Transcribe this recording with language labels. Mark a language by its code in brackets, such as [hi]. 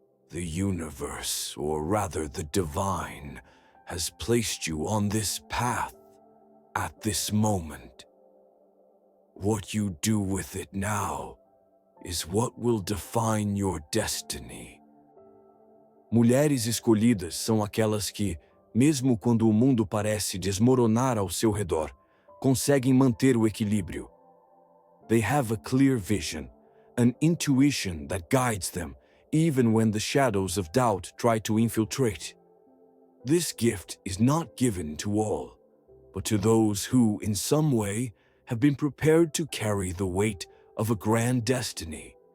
[en] The universe, or rather the divine, has placed you on this path at this moment. What you do with it now is what will define your destiny. [pt] Mulheres escolhidas são aquelas que, mesmo quando o mundo parece desmoronar ao seu redor, conseguem manter o equilíbrio. [en] They have a clear vision, an intuition that guides them, even when the shadows of doubt try to infiltrate. This gift is not given to all, but to those who, in some way, have been prepared to carry the weight of a grand destiny.